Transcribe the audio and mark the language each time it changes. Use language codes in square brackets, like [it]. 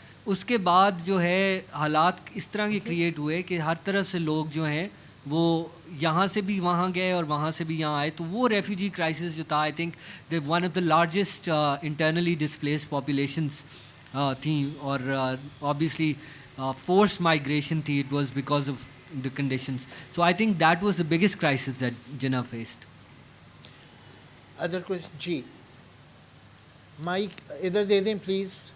[hi] उसके बाद जो है हालात इस तरह के क्रिएट हुए कि हर तरफ से लोग जो हैं वो यहाँ से भी वहाँ गए और वहाँ से भी यहाँ आए, तो वो रेफ्यूजी क्राइसिस जो था, [en] I think the one of the largest internally displaced populations [hi] थी, और ऑब्वियसली forced migration थी, [en] it was because of the conditions. So I think that was the biggest crisis that Jinnah faced. Other question? [hi] Ji mic इधर दे दें please.